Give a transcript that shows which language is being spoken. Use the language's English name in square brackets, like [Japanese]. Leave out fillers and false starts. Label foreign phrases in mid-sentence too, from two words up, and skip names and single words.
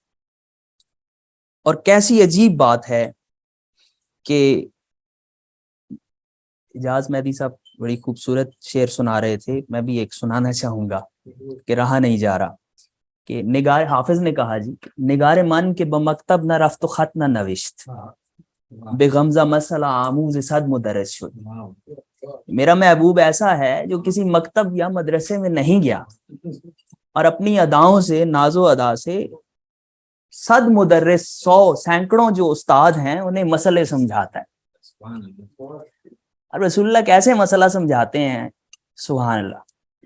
[Urdu] اور کیسی عجیب بات ہے کہ اجاز مہدی صاحب بڑی خوبصورت شعر سنا رہے تھے، میں بھی ایک سنانا چاہوں گا کہ رہا نہیں جا رہا. کہ نگار حافظ نے کہا جی، [Persian] نگار من کے بمکتب نہ رفت و خط نہ نوشت، بے غمزہ مسئلہ آموز صد مدرس شد. [Urdu] میرا محبوب ایسا ہے جو کسی مکتب یا مدرسے میں نہیں گیا اور اپنی اداؤں سے، ناز و ادا سے [Persian] صد مدرس، [Urdu] 100 سینکڑوں جو استاد ہیں انہیں مسئلے سمجھاتا ہے. اور رسول اللہ کیسے مسئلہ سمجھاتے ہیں، [Arabic] سبحان اللہ.